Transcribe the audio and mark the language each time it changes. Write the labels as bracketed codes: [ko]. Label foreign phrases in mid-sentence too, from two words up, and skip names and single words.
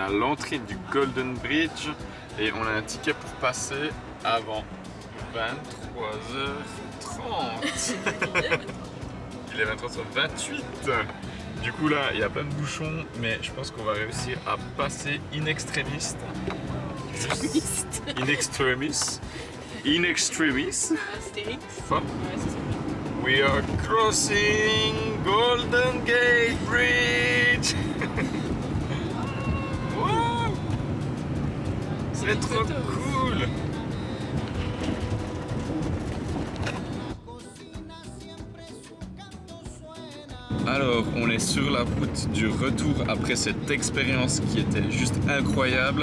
[fr] l'entrée du Golden Bridge et on a un ticket pour passer avant 23h30. Il est 23h28. Du coup là, il y a plein de bouchons, mais je pense qu'on va réussir à passer in extremis. In extremis. In extremis. Hop. [en] We are crossing Golden Gate Bridge. [fr] Wow. C'est trop cool. Alors, on est sur la route du retour après cette expérience qui était juste incroyable.